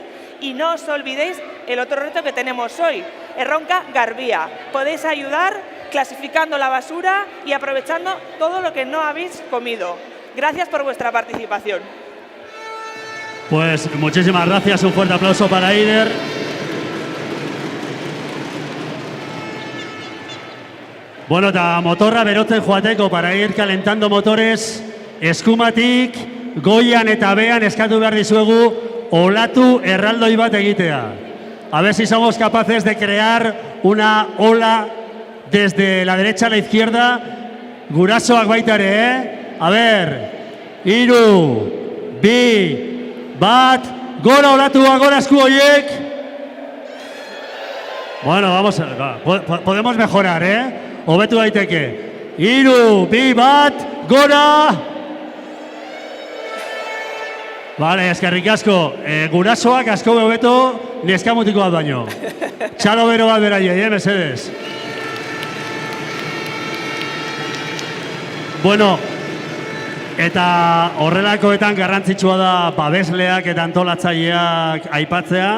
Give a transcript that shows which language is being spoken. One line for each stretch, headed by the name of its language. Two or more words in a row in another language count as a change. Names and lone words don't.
Spanish: Y no os olvidéis el otro reto que tenemos hoy, Erronka Garbía. Podéis ayudar clasificando la basura y aprovechando todo lo que no habéis comido. Gracias por vuestra participación. Pues muchísimas gracias, un fuerte aplauso para Eider.
Basque: Bueno, eta motorra berotzen joateko
Spanish: para ir calentando motores,
Basque: eskumatik, goian eta bean eskatu behar dizuegu olatu erraldoi bat egitea.
Spanish: A ver si somos capaces de crear una ola desde la derecha a la izquierda.
Basque: Gurasoak baita ere, eh?
Spanish: A ver,
Basque: 3, 2, 1, gora olatua, gora esku horiek.
Spanish: Bueno, vamos a, podemos mejorar, ¿eh?
Basque: Hobetu daiteke. 3, 2, 1, gora! Vale, eskerrik asko. Gurasoak asko hobeto neskamutiko bat baino. Txalo bero bat beraiei, mesedez. Bueno, eta horrelakoetan garrantzitsua da babesleak eta antolatzaileak aipatzea.